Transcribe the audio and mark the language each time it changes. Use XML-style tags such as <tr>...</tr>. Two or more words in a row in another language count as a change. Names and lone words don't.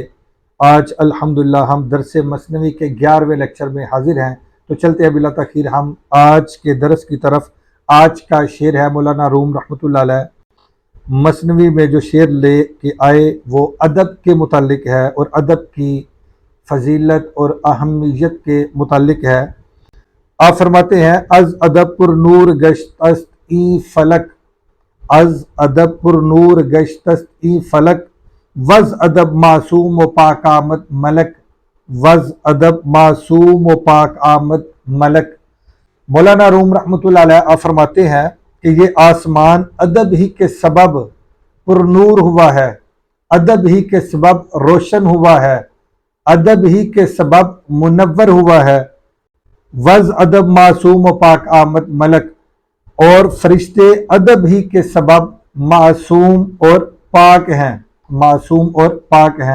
<ur>آج الحمدللہ ہم درس مثنوی کے 11ویں لیکچر میں حاضر ہیں، تو چلتے ہیں بلا تاخیر ہم آج کے درس کی طرف۔ آج کا شعر ہے مولانا روم</ur> <ar>رحمۃ اللہ علیہ،</ar> <ur>مثنوی میں جو شعر لے کے آئے وہ ادب کے متعلق ہے اور ادب کی فضیلت اور اہمیت کے متعلق ہے۔ آپ فرماتے ہیں</ur> <fa>از ادب پر نور گشت است ای فلک، از ادب پر نور گشت است ای فلک، وز ادب معصوم و پاک آمد ملک، وز ادب معصوم و پاک آمد ملک۔</fa> <ur>مولانا روم</ur> <ar>رحمۃ اللہ علیہ</ar> <ur>آپ فرماتے ہیں کہ یہ آسمان ادب ہی کے سبب پر نور ہوا ہے، ادب ہی کے سبب روشن ہوا ہے، ادب ہی کے سبب منور ہوا ہے۔</ur> <fa>وز ادب معصوم و پاک آمد ملک،</fa> <ur>اور فرشتے ادب ہی کے سبب معصوم اور پاک ہیں، معصوم اور پاک ہیں۔</ur>